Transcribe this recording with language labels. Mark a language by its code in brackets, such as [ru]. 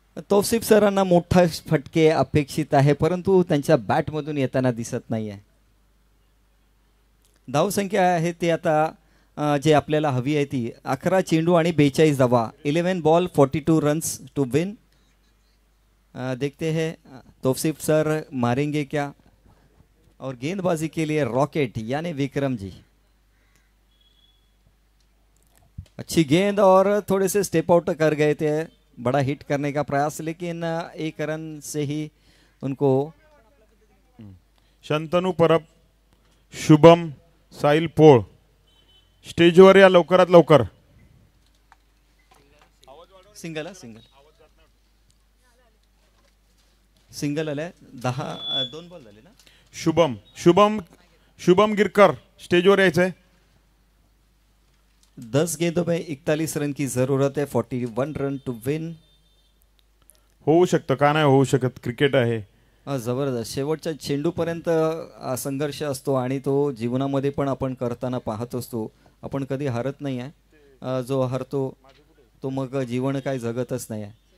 [mr] तौसिफ सरांना मोठा फटके अपेक्षित आहे, परंतु त्यांच्या बॅटमधून येताना दिसत नाही आहे. धावसंख्या आहे ती आता जे आपल्याला हवी आहे ती 11 चेंडू आणि 42 धावा. [en] 11 ball 42 runs to win. [hi] देखते हैं तौसिफ सर मारेंगे क्या. और गेंदबाजी के लिए रॉकेट यानी विक्रम जी. अच्छी गेंद और थोड़े से स्टेप आउट कर गए थे. बड़ा हिट करने का प्रयास, लेकिन एक रन से ही उनको. [mr] शंतनू परब, शुभम, साहिल पोळ स्टेजवर या लवकरात लवकर. सिंगल सिंगल आलाय. 2 बॉल झाले ना. शुभम गिरकर स्टेजवर यायचंय. [hi] 10 गेंदों में 41 रन की जरूरत है. [en] 41 run to win. [mr] होऊ शकतं का नाही होऊ शकत, क्रिकेट आहे. जबरदस्त शेवटच्या चेंडूपर्यंत संघर्ष असतो आणि तो जीवनामध्ये पण आपण करताना पाहत असतो. आपण कधी हरत नाही आहे. जो हरतो तो मग जीवन काय जगतच नाही आहे.